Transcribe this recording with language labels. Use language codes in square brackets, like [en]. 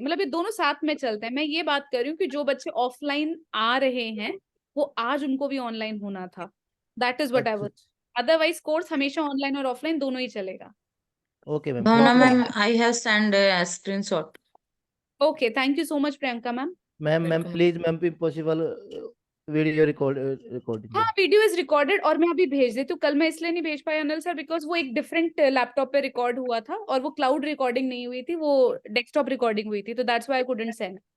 [hi] मतलब ये दोनों साथ में चलते हैं. मैं ये बात कर रही हूँ कि जो बच्चे ऑफलाइन आ रहे हैं वो आज उनको भी ऑनलाइन होना था. [en] That is what I was. [hi] Otherwise course हमेशा ऑनलाइन और ऑफलाइन दोनों ही चलेगा. [en] Okay ma'am. Bhavna Okay. ma'am, I have sent a screenshot. Okay, thank you so much Priyanka ma'am. Ma'am Welcome. Please ma'am possible video recording. [hi] हाँ, [en] video is recorded [hi] और मैं अभी भेज देती हूँ. कल मैं इसलिए नहीं भेज पाई अनिल सर बिकॉज वो एक डिफरेंट लैपटॉप पे रिकॉर्ड हुआ था और वो क्लाउड रिकॉर्डिंग नहीं हुई थी, वो डेस्कटॉप रिकॉर्डिंग हुई थी. [en] तो that's why I couldn't send.